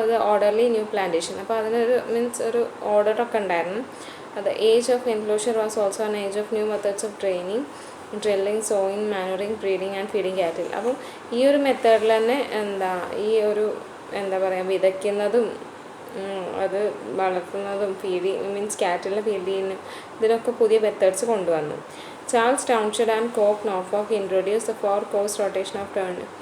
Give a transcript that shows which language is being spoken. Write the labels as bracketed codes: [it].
[en] Orderly new plantation. [ml] അപ്പോൾ അതിനൊരു means ഒരു ഓർഡറൊക്കെ ഉണ്ടായിരുന്നു. [en] The age of enclosure was also an age of new methods of training, drilling, sowing, manuring, breeding and feeding cattle. [ml] അപ്പം ഈ ഒരു മെത്തേഡിൽ തന്നെ എന്താ ഈ ഒരു എന്താ പറയുക വിതയ്ക്കുന്നതും അത് വളർത്തുന്നതും മീൻസ് കാറ്റലിനെ ഫീഡ് ചെയ്യുന്ന ഇതിനൊക്കെ പുതിയ മെത്തേഡ്സ് കൊണ്ടുവന്നു. [en] Charles Townshend and Coke Norfolk introduce the 4 course rotation of turn.